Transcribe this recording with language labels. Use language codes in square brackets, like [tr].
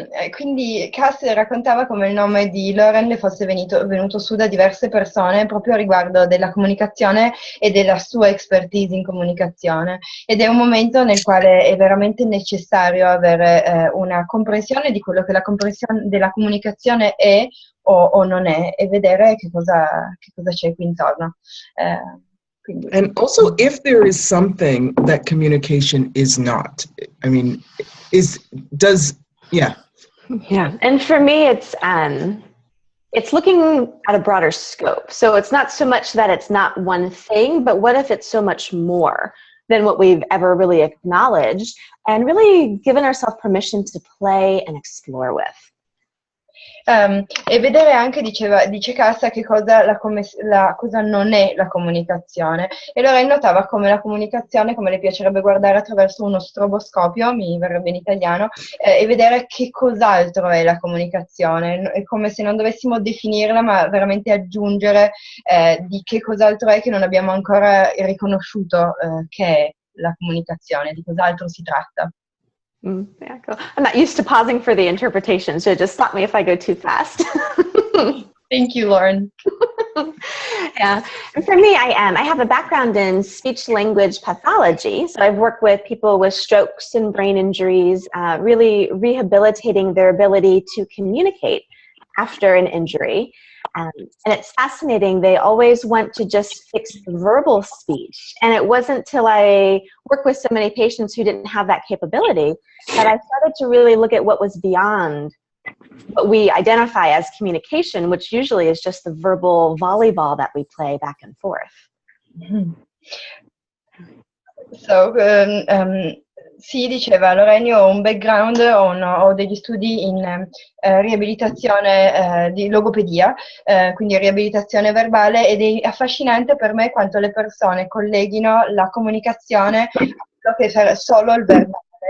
[it] Quindi Cass raccontava come il nome di Lauren le fosse venuto su da diverse persone proprio a riguardo della comunicazione e della sua expertise in comunicazione, ed è un momento nel quale è veramente necessario avere una comprensione di quello che la comprensione della comunicazione è o non è, e vedere che cosa c'è qui intorno. [en] And also, if there is something that communication is not, I mean, yeah. And for me, it's looking at a broader scope. So it's not so much that it's not one thing, but what if it's so much more than what we've ever really acknowledged and really given ourselves permission to play and explore with. [it] E vedere anche, dice Cassa, che cosa non è la comunicazione, e allora notava come la comunicazione, come le piacerebbe guardare attraverso uno stroboscopio, mi verrebbe in italiano, e vedere che cos'altro è la comunicazione. È come se non dovessimo definirla, ma veramente aggiungere di che cos'altro è che non abbiamo ancora riconosciuto che è la comunicazione, di cos'altro si tratta. [en] Yeah, cool. I'm not used to pausing for the interpretation, so just stop me if I go too fast. Thank you, Lauren. Yeah, and for me, I have a background in speech language pathology, so I've worked with people with strokes and brain injuries, really rehabilitating their ability to communicate after an injury. And it's fascinating. They always want to just fix the verbal speech. And it wasn't till I worked with so many patients who didn't have that capability that I started to really look at what was beyond what we identify as communication, which usually is just the verbal volleyball that we play back and forth. Mm-hmm. [it] So, sì, diceva Lorenio, ho un background, ho degli studi in riabilitazione di logopedia, quindi riabilitazione verbale, ed è affascinante per me quanto le persone colleghino la comunicazione a quello che è solo il verbale,